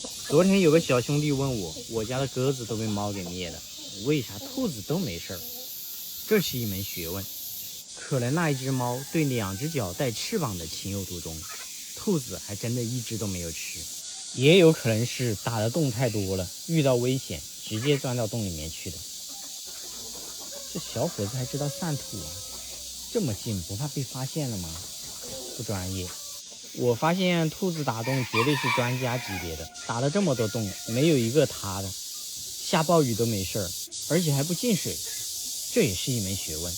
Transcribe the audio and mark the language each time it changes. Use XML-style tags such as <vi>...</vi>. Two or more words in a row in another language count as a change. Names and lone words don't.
<zh>昨天有個小兄弟問我家的鴿子都被貓給滅了，為啥兔子都沒事兒？這是一門學問。可能那一隻貓對2隻腳帶翅膀的情有獨鍾，兔子還真的一隻都沒有吃。也有可能是打的洞太多了，遇到危險直接鑽到洞裡面去的。這小伙子還知道散土啊，這麼近不怕被發現了嗎？不專業。我發現兔子打洞絕對是專家級別的，打了這麼多洞沒有一個塌的，下暴雨都沒事兒，而且還不進水，這也是一門學問。</zh>